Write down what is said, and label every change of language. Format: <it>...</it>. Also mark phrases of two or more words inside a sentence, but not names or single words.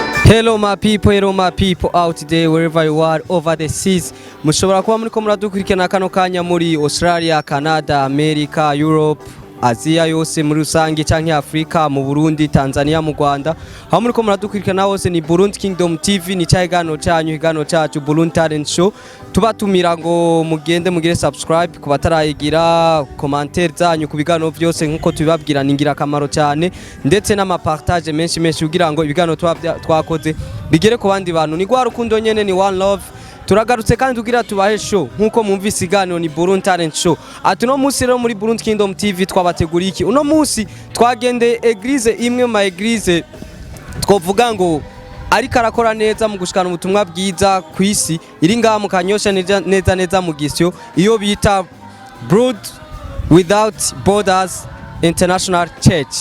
<en>Hello my people out there wherever you are over the seas.</en> <rn>Mushobora kuba muri ko muradukurikirana kano kanya muri Australia, Canada, America, Europe, Asia yose muri rusange canke Afrika, mu Burundi, Tanzania, mu Rwanda. Aho muri ko muradukurikirana hose ni Burundi Kingdom TV, ni cyagano cyanyu higano cyacu Burundi Talent Show. Tubatumira ngo mugende mugire subscribe ku batarayigira, commentaire zanyu ku bigano byose nkuko tubibabwira ningira kamaro cyane, ndetse n'amapartage menshi kugira ngo ibigano twakoze bigere ku bandi bantu. Ni gwa rukundo nyene, ni</rn> <en>one love.</en> <rn>Turagarutse kandi tugira tubahe show nkuko mumvise iganiro ni Burundi Talent Show. Ati no musi rero muri Burundi Kingdom TV twabateguriye iki? Uno musi twagende eglise imwe ma eglise twovuga ngo ariko arakora neza mu gushikana ubutumwa bwiza ku isi, iri ngaha mu Kanyosha neza mu Gisyo, iyo bita Blood Without Borders International Church.</rn>